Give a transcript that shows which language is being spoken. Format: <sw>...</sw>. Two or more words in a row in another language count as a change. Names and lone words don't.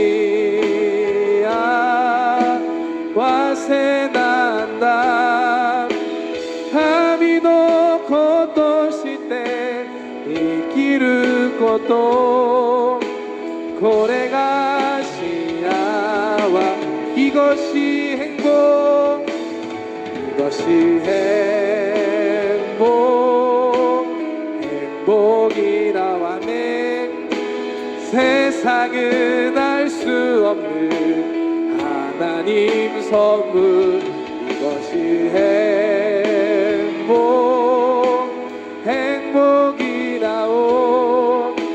<ja>せなんだ神の子として生きることこれが幸せ</ja> <ko>이것이 행복 이것이 행복이라 아멘 세상은 알 수 없는 하나님 선물 이것이 행복이라오</ko>